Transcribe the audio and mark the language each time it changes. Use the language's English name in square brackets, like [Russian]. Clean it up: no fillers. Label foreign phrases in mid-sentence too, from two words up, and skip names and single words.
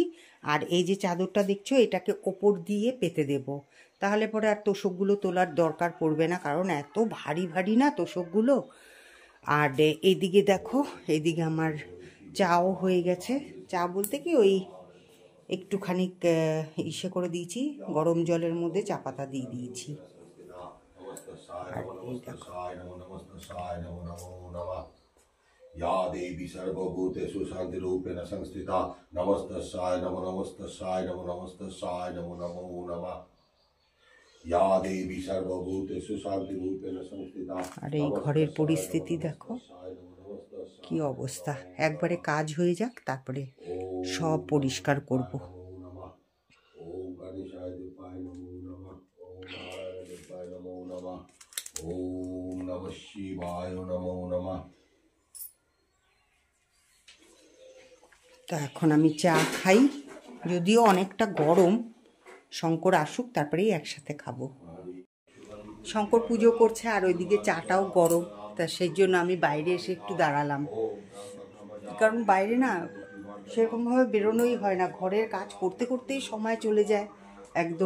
[Bangla] আর এই যে চাদরটা দেখছো, এটাকে ওপর দিয়ে পেতে দেব, তাহলে পরে আর তোষকগুলো তোলার দরকার পড়বে না, কারণ এত ভারী ভারী না তোষকগুলো। আর এইদিকে দেখো, এইদিকে আমার চাও হয়ে গেছে। চা বলতে কি, ওই একটুখানি ইসে করে দিয়েছি, গরম জলের মধ্যে চা পাতা দিয়ে দিয়েছি। আর এই দেখো, [Sanskrit] या देवी सर्वभूतेषु शान्तिरूपेण संस्थिता नमस्तस्याय नमो नमस्तस्याय नमो नमस्तस्याय नमो नमो नमः या देवी सर्वभूतेषु शान्तिरूपेण संस्थिता। [Bangla] আর এই ঘরের পরিস্থিতি দেখো কি অবস্থা। একবারে কাজ হয়ে যাক, তারপরে সব পরিষ্কার করব। [Sanskrit] ओम गणेशाय देवाय नमो नमः। ओम नारायण देवाय नमो नमः। ओम नमः शिवाय नमो नमः। [Bangla] তা এখন আমি চা খাই, যদিও অনেকটা গরম। শঙ্কর আসুক, তারপরেই একসাথে খাবো। শঙ্কর পুজো করছে আর ওইদিকে চাটাও গরম, তা সেই জন্য আমি বাইরে এসে একটু দাঁড়ালাম, কারণ বাইরে না সেরকমভাবে বেরোনোই হয় না, ঘরের কাজ করতে করতেই সময় চলে যায় একদম।